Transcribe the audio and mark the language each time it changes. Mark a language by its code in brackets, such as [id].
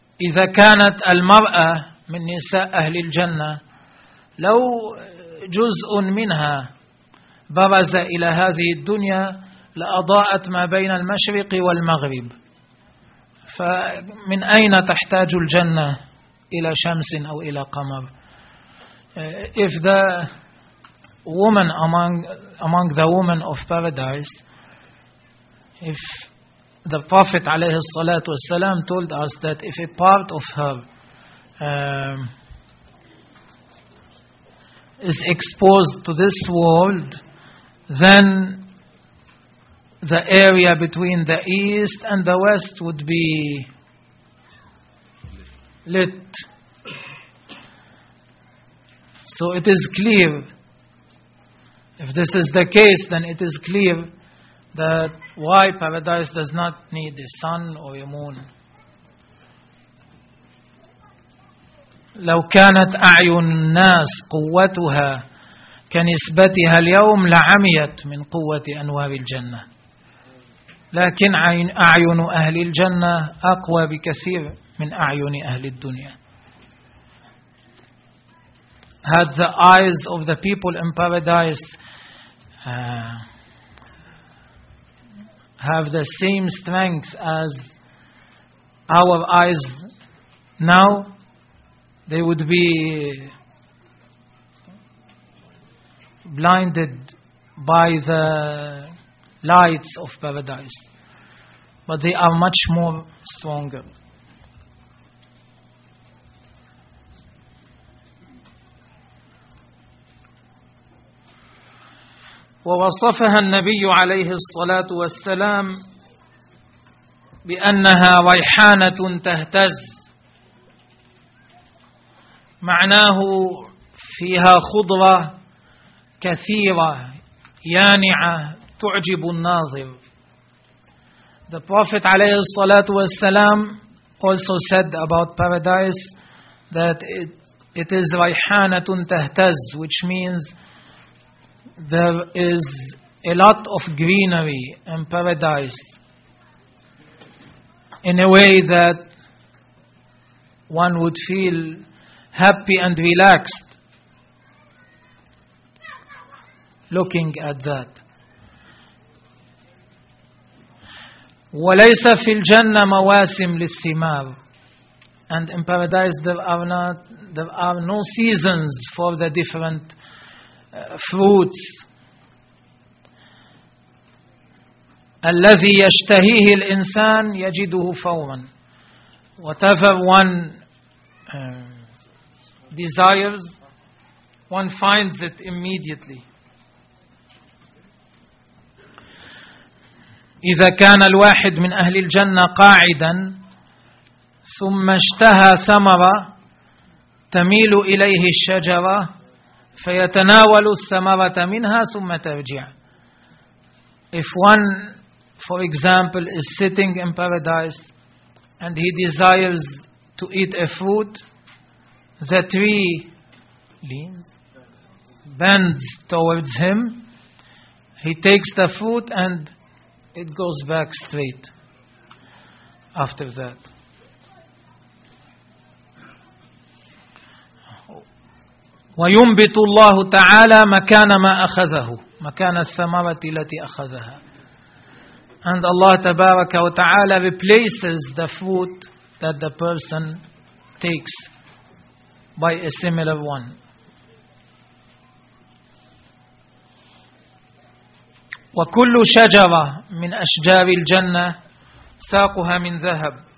[ar] إذا كانت المرأة من نساء أهل الجنة لو جزء منها برز إلى هذه الدنيا لأضاءت ما بين المشرق والمغرب, فمن أين تحتاج الجنة إلى شمس أو إلى قمر؟ [en] If the woman among the women of paradise, if the Prophet alayhi salat wa salam told us that if a part of her is exposed to this world, then the area between the east and the west would be lit. So it is clear, if this is the case, then it is clear that why paradise does not need a sun or a moon. [ar] لو كانت أعين الناس قوتها كنسبتها اليوم لعميت من قوة أنوار الجنة. لكن أعين أهل الجنة أقوى بكثير من أعين أهل الدنيا. [en] Had the eyes of the people in paradise have the same strength as our eyes now, they would be blinded by the lights of paradise. But they are much more stronger. [ar] ووصفها النبي عليه الصلاة والسلام بأنها ريحانة تهتز، معناه فيها خضرة كثيرة يانعة تعجب الناظر. [en] The Prophet عليه الصلاة والسلام also said about paradise that it is [ar] ريحانة تهتز، [en] which means there is a lot of greenery in paradise in a way that one would feel happy and relaxed looking at that. [ar] وليس في الجنة مواسم للثمار. [en] And in paradise there are no seasons for the different fruits. [ar] الذي يشتهيه الإنسان يجده فورا. [en] Whatever one desires, one finds it immediately. [ar] إذا كان الواحد من أهل الجنة قاعدا ثم اشتهى ثمرة تميل إليه الشجرة فيتناول الثمرة منها ثم ترجع. [en] If one, for example, is sitting in paradise and he desires to eat a fruit, the tree leans, bends towards him, he takes the fruit and it goes back straight after that. [ar] وينبت الله تعالى مكان ما أخذه، مكان الثمرة التي أخذها. [en] And Allah تبارك وتعالى replaces the fruit that the person takes by a similar one. [ar] وكل شجرة من أشجار الجنة ساقها من ذهب.